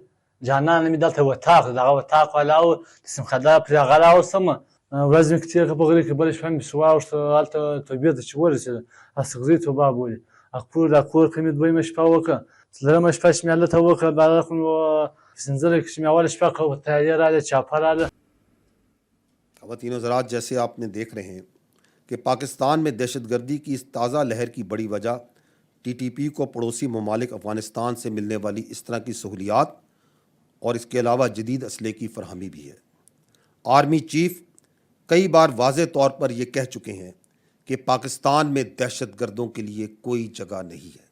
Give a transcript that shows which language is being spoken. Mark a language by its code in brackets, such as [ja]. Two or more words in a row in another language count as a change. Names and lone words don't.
[ps] جانان مې دلته وطاق دی، دغه وطاق والا و، د سیمخادار پرې هغه راوستم. ورځ مې کې تېره کړه په غري کې، بله شپه مې پسې واوښته هلته توبې ته چې ورسېده، اصغري توبه بولي. دا کور کې مې دویمه شپه وکړه، څلورمه شپه چې مې هلته وکړه، بعد خو سنځله کې چې مې اوله شپه کړه، تیارې راغلې، چاپه راغله. [ur] خواتین و حضرات، جیسے آپ نے دیکھ رہے ہیں کہ پاکستان میں دہشت گردی کی اس تازہ لہر کی بڑی وجہ ٹی ٹی پی کو پڑوسی ممالک افغانستان سے ملنے والی اس طرح کی سہولیات اور اس کے علاوہ جدید اسلحے کی فراہمی بھی ہے۔ آرمی چیف کئی بار واضح طور پر یہ کہہ چکے ہیں کہ پاکستان میں دہشت گردوں کے لیے کوئی جگہ نہیں ہے۔